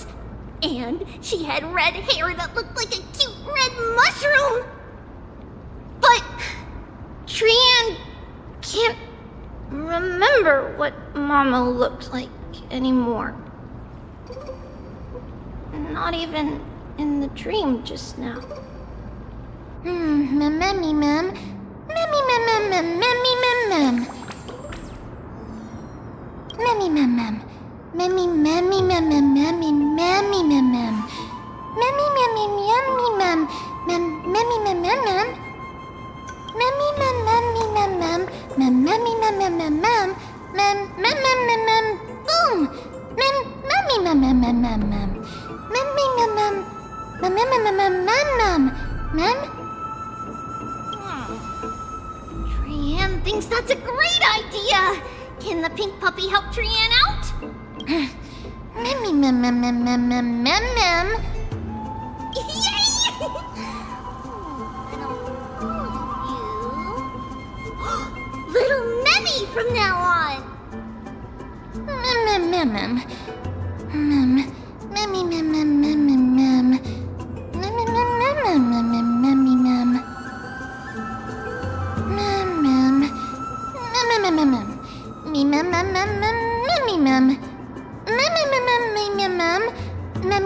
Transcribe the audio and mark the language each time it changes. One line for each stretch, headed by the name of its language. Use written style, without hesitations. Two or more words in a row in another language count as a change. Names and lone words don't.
English: And she had red hair that looked like a cute red mushroom. But Trienne can't remember what Mama looked like anymore. Not even in the dream just now. Memmy, mem. Memmy, mem, mem, mem, memmy, mem, mem. Memmy, mem, mem. Memmy, memmy, mem, mem, memmy, memmy, mem, mem. Memmy, memmy, memmy, mem. Memmy, mem, mem, mem. Memmy, mem, memmy, mem, mem. Memmy, mem, mem, mem, mem. Mem, mem, mem. Boom! Memmy, mem, mem, mem, mem, mem. Memmy, mem, mem. Mem, mem, mem, mem, mem, mem. Trienne thinks that's a great idea! Can the pink puppy help Trienne out? Memmy, mem, mem, mem, mem, mem, mem, mem. Yay! Little Memmy from now on! Mem, mem, mem, mem. Memmy, mem, mem, mem, mem, mem. Memmy, mem, mem, mem, mem, mem, memmy, mem. Mem, mem. Mem, mem, mem, mem. Me, mem, mem, mem, mem, memmy, mem. Memmy, mem, mem, mem, mem, mem.